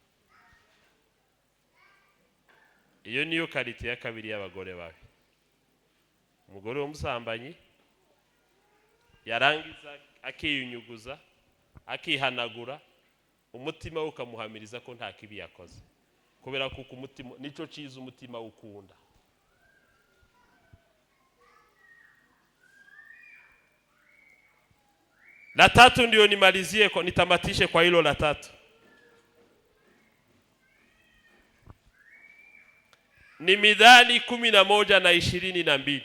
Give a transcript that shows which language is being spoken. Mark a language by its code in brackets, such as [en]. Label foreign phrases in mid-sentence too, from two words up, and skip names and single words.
[rn] Iyo niyo karite ya kabiri y'abagore bawe. Umugore w'umusambanyi yarangiza akiyunyuguza akihanagura umutima we ukamuhamiriza ko nta kibi yakoze, kubera ko umutima nico ciza umutima ukunda. [sw] La tatu ndio nimalizie kwa nitamatishe kwa hilo la tatu. Ni Mithali 11:22.